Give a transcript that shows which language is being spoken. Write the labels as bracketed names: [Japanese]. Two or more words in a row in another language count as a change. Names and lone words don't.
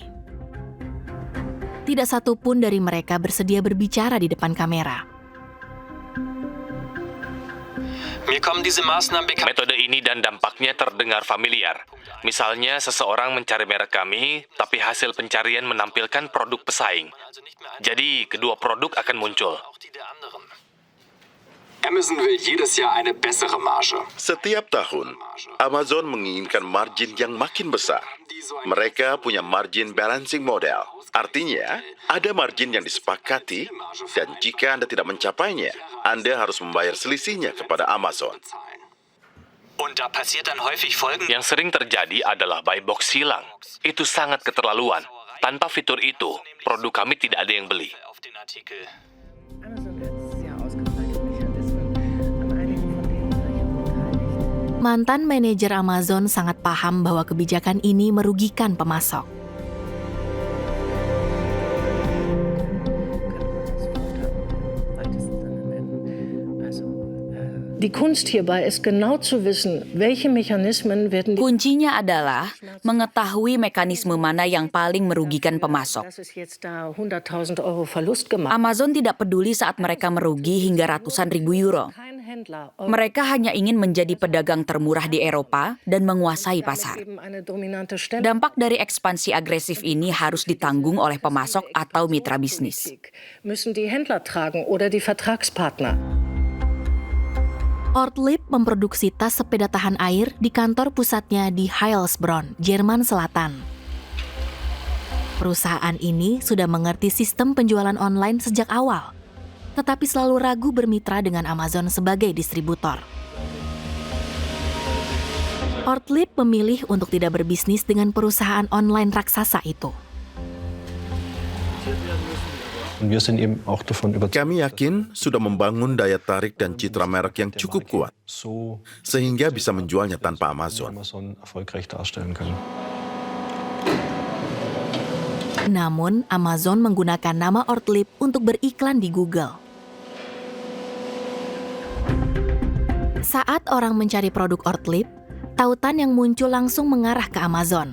[Indonesian] Tidak satu pun dari mereka bersedia berbicara di depan kamera. Metode ini dan dampaknya terdengar familiar. Misalnya, seseorang mencari merek kami, tapi hasil pencarian menampilkan produk pesaing. Jadi, kedua produk akan muncul. [German] Amazon will jedes Jahr eine bessere Marge. [Indonesian] Setiap tahun, Amazon menginginkan margin yang makin besar. Mereka punya [English] margin balancing model. [Indonesian] Artinya, ada margin yang disepakati, dan jika Anda tidak mencapainya, Anda harus membayar selisihnya kepada Amazon. [German] Und da passiert dann häufig Folgendes. [Indonesian] Yang sering terjadi adalah [English] buy box [Indonesian] hilang. Itu sangat keterlaluan. Tanpa fitur itu, produk kami tidak ada yang beli. [German] Auf den Artikel. Amazon hat sehr ausgefeilte Mechanismen. An einigen von denen war ich auch beteiligt. [Indonesian] Mantan manajer Amazon sangat paham bahwa kebijakan ini merugikan pemasok. [German] Die Kunst hierbei ist genau zu wissen, welche Mechanismen werden die [Indonesian] Kuncinya adalah mengetahui mekanisme mana yang paling merugikan pemasok. [German] dass es jetzt da 100.000 Euro Verlust gemacht. [Indonesian] Amazon tidak peduli saat mereka merugi hingga ratusan ribu euro. [German] Kein Händler [Indonesian] Mereka hanya ingin menjadi pedagang termurah di Eropa dan menguasai pasar. [German] eben eine dominante Stelle. [Indonesian] Dampak dari ekspansi agresif ini harus ditanggung oleh pemasok atau mitra bisnis. [German] Müssen die Händler tragen oder die Vertragspartner. [Indonesian] Ortlieb memproduksi tas sepeda tahan air di kantor pusatnya di Heilsbronn, Jerman Selatan. Perusahaan ini sudah mengerti sistem penjualan online sejak awal, tetapi selalu ragu bermitra dengan Amazon sebagai distributor. Ortlieb memilih untuk tidak berbisnis dengan perusahaan online raksasa itu. [German] Und wir sind eben auch davon überzeugt, [Indonesian] Kami yakin sudah membangun daya tarik dan citra merek yang cukup kuat, [German] so [Indonesian] sehingga bisa menjualnya tanpa Amazon. [German] Amazon erfolgreich darstellen können. [Indonesian] Namun, Amazon menggunakan nama Ortlieb untuk beriklan di Google. Saat orang mencari produk Ortlieb, tautan yang muncul langsung mengarah ke Amazon.